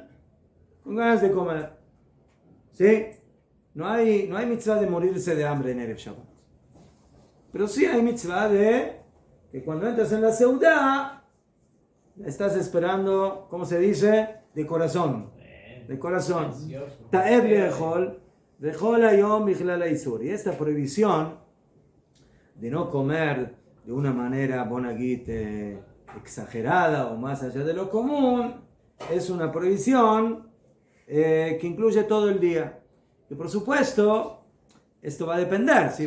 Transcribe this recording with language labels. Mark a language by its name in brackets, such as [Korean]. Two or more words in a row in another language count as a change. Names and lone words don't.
[Spanish] Con ganas de comer. ¿Sí? No hay mitzvah de morirse de hambre en Erev Shabbat. Pero sí hay mitzvah de que cuando entras en la seudá, estás esperando, ¿cómo se dice? De corazón. De corazón. [Hebrew] תאב לאכול וכל היום בכלל האיסור. [Spanish] Y esta prohibición de no comer de una manera, bonagit, exagerada o más allá de lo común, es una prohibición que incluye todo el día. Y por supuesto, esto va a depender, ¿sí?